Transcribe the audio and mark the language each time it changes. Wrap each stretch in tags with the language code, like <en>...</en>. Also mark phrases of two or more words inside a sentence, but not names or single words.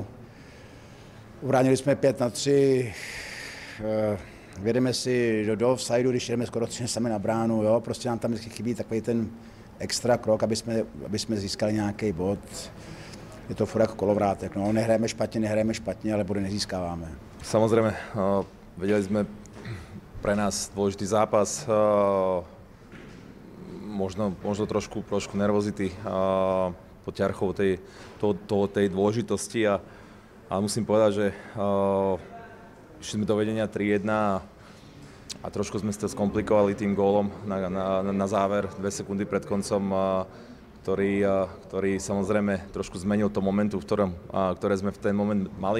<cs>Ubránili jsme 5-3, vědeme si do offsideu, když jdeme skoro 3 sami na bránu, jo? Prostě nám tam vždycky chybí takový ten extra krok, aby jsme získali nějaký bod. Je to furt jako kolovrátek, no, nehrajeme špatně, ale body nezískáváme.</cs> <sk>Samozrejme, vedeli sme pre nás dôležitý zápas, možno trošku nervozity pod ťarchou tej dôležitosti a musím povedať, že išli sme do vedenia 3-1 a trošku sme si to skomplikovali tým gólom na záver, 2 sekundy pred koncom, ktorý samozrejme trošku zmenil to momentu, ktoré sme v ten moment mali.</sk>